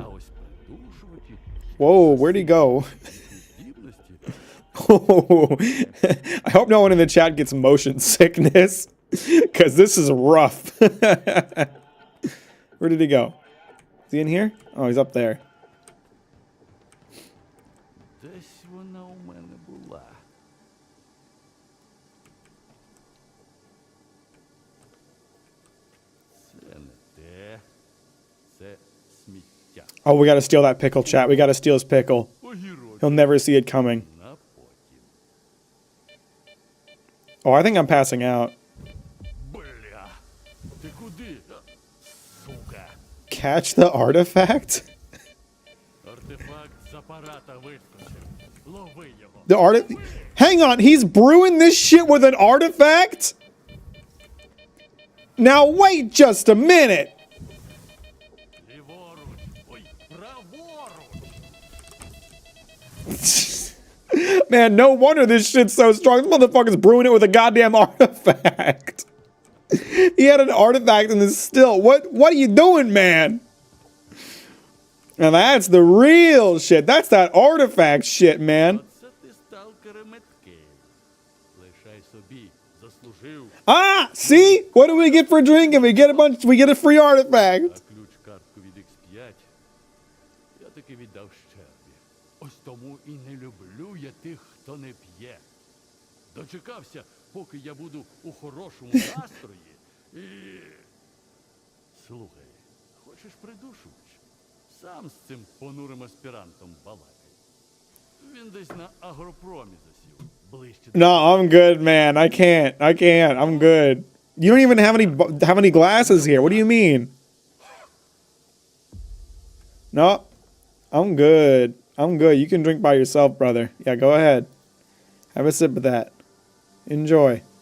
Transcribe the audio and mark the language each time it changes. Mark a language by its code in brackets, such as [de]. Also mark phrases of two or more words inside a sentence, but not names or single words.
[uk] А ось придушувати [en] Whoa, where'd he go? [uk] здібності [en] I hope no one in the chat gets motion sickness. Because this is rough. Where did he go? Is he in here? Oh, he's up there. [uk] десь вона у мене була. Це не те. Це сміття. [en] Oh, we gotta steal that pickle, chat. We gotta steal his pickle. [uk] Огірок [en] He'll never see it coming. [uk] на потім. [en] Oh, I think I'm passing out. [uk] Бля! Ти куди? Сука! [en] Catch the artifact? [uk] Артефакт з апарата вискочив. Лови його. [en] The Hang on, he's brewing this shit with an artifact? Now wait just a minute. [uk] Ліворуч. Ой, праворуч. [en] Man, no wonder this shit's so strong. This motherfucker's brewing it with a goddamn artifact. He had an artifact in his still. What are you doing, man? Now that's the real shit. That's that artifact shit, man. [uk] Оце ти сталкере меткий. Лишай собі. Заслужив. [en] Ah, see? What do we get for drinking? We get a free artifact. [uk] А ключ-картку від X5 я таки віддав щербі. Ось тому і не люблю я тих, хто не п'є. Дочекався, поки я буду у хорошому настрої. І... Слухай, хочеш придушувач? Сам з цим понурим аспірантом балакай. Він десь на агропромі засів. Ближче до... [en] No, I'm good, man. I can't. I'm good. You don't even have any glasses here. What do you mean? No, I'm good. You can drink by yourself, brother. Yeah, go ahead. Have a sip of that. Enjoy.